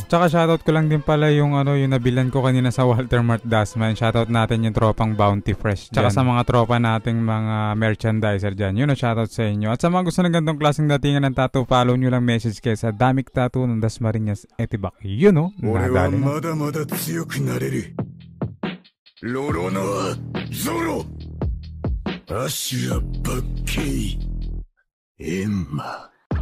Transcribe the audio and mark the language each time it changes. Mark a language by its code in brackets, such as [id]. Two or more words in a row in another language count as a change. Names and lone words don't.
[tl] Tsaka shoutout ko lang din pala yung yung nabilan ko kanina sa Walter Mart Dasman. Shoutout natin yung tropang Bounty Fresh dyan. Tsaka sa mga tropa nating mga merchandiser dyan. Yun shoutout sa inyo. At sa mga gusto ng gantong klaseng datingan ng tattoo, follow nyo lang message kayo sa Damik Tattoo ng Dasmariñas, Etibak. Yun nadali na. [ja] ロロノアゾロアシュラバッケイエンマ